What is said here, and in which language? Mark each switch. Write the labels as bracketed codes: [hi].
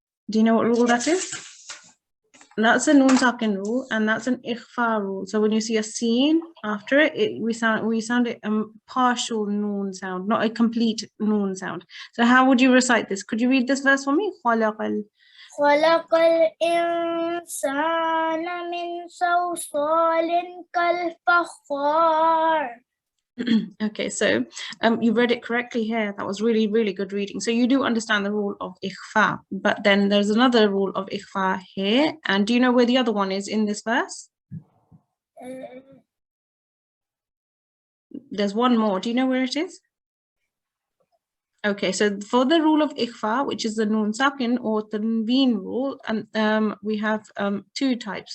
[en] Do you know what rule that is? That's a noon sakin rule, and that's an ikhfa rule. So when you see a sin after it, we sound it partial noon sound, not a complete noon sound. So how would you recite this? Could you read this verse for me? [ar] خلق الإنسان من صلصال كالفخار. [en] Okay, so you read it correctly here. That was really, really good reading. So you do understand the rule of ikhfa, but then there's another rule of ikhfa here. And do you know where the other one is in this verse? There's one more. Do you know where it is? Okay, so for the rule of ikhfa, which is the noon sakin or tanween rule, and we have two types.